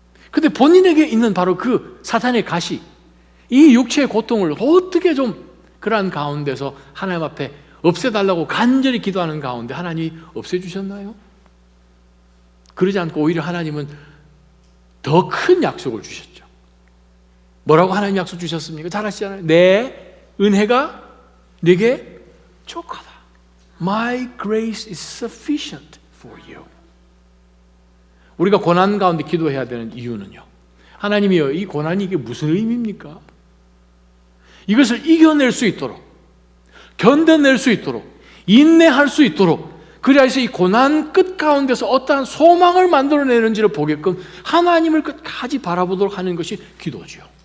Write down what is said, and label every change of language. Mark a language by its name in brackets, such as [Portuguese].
[Korean] 근데 본인에게 있는 바로 그 사탄의 가시, 이 육체의 고통을 어떻게 좀 그러한 가운데서 하나님 앞에 없애달라고 간절히 기도하는 가운데 하나님이 없애주셨나요? 그러지 않고 오히려 하나님은 더 큰 약속을 주셨죠. 뭐라고 하나님 약속 주셨습니까? 잘 아시잖아요. 내 은혜가 네게 족하다. [English] My grace is sufficient for you. [Korean] 우리가 고난 가운데 기도해야 되는 이유는요, 하나님이여 이 고난이 이게 무슨 의미입니까? 이것을 이겨낼 수 있도록, 견뎌낼 수 있도록, 인내할 수 있도록, 그래서 이 고난 끝 가운데서 어떠한 소망을 만들어내는지를 보게끔 하나님을 끝까지 바라보도록 하는 것이 기도죠.